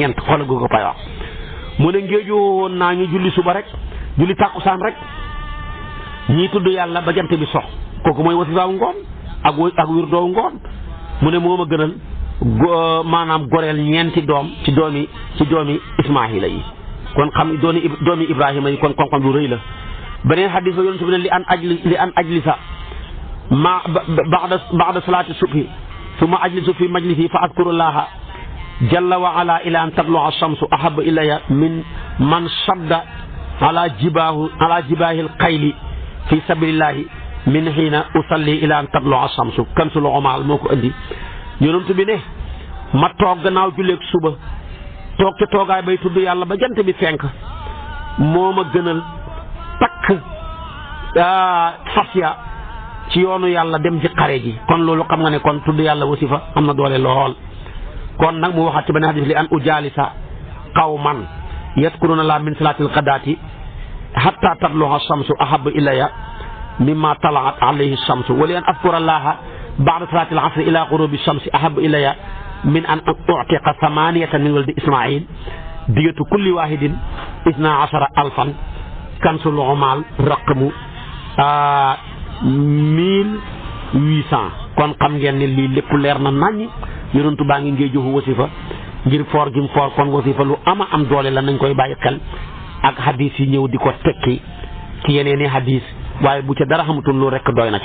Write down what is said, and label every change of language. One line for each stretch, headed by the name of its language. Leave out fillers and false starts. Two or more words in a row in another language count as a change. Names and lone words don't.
Wolof: ñeent xoolal googu ko pay wax mu ne ngeeju woon naa ñu julli suba rek julli tàkkusaan rek ñii tudd yàlla ba jant bi sox kooku mooy wasifaawu ngoon ak wirdoowu ngoon mu ne moo ma gënal maanaam goreel ñeenti doom ci doomi Ismaahila yi kon xam doomi Ibrahima yi kon xam lu rëy la beneen xadis ba yonent bi ne
Arabic: لأن أجلس ما بعد صلاة الصبح ثم أجلس في مجلسي فأذكر الله جل وعلا إلى أن تطلع الشمس أحب إلي من من شد على جياد الخيل في سبيل الله من حين أصلي إلى أن تطلع الشمس
Wolof: kansul umaal moo ko indi yonent bi ne ma toog gannaaw julleeg suba toog ca toogaay bay tudd yàlla ba jant bi fenk moo ma gënal takk fas ya ci yoonu yàlla dem ci xare ji kon loolu xam nga ne kon tudd yàlla wasifa am na doole lool kon nag mu waxaat ci
Arabic: benn hadis لأن أجالس قوما يذكرون الله من صلاة الغداة حتى تطلع الشمس أحب إلي مما طلعت عليه الشمس ولأن أذكر الله بعد صلاة العصر إلى غروب الشمس أحب إلي من أن أعتق ثمانية من ولد إسماعيل دية كل واحد 12,000 كنز العمال رقم 1800.
Wolof: kon xam ngeen ne lii lépp leer na naññ yonentu baa ngi ngee joxu wasifa ngir foor gi mu foor kon wasifa lu am doole la nañ koy bàyyi xel ak hadis yi ñëw di ko tekki ci yeneen i hadis waaye bu ca dara xamutul lu rekk doy na ca.